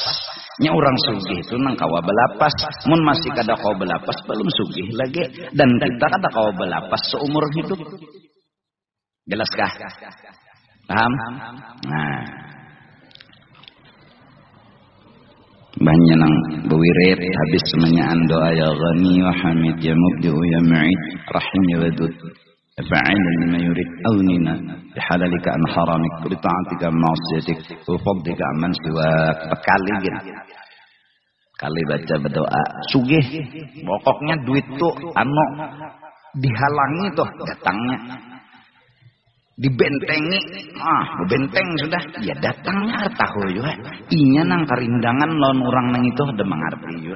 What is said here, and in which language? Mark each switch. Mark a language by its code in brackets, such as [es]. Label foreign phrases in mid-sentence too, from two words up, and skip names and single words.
[bjn] Nya orang sugih itu nang kawa belapas. Mun masih kada kau belapas belum sugih lagi. Dan kita kada kau belapas seumur hidup. [id] Jelaskah? Paham? Nah. Banyak nang bewirid habis semuanya doa [ar] يا غني و حميد يا مبدئ يا معيد رحيم يا ودود فعال لما يريد أغننا بحلالك عن حرامك بطاعتك معصيتك وفضلك عمن سواك. [bjn] Kali gitu. Kali baca berdoa sugih pokoknya duit tuh dihalangi tuh datangnya. [id] Dibentengi, benteng sudah, ya datangnya tahu juga. [bjn] Inya nang karindangan lawan orang nang itu ada mengerti juga.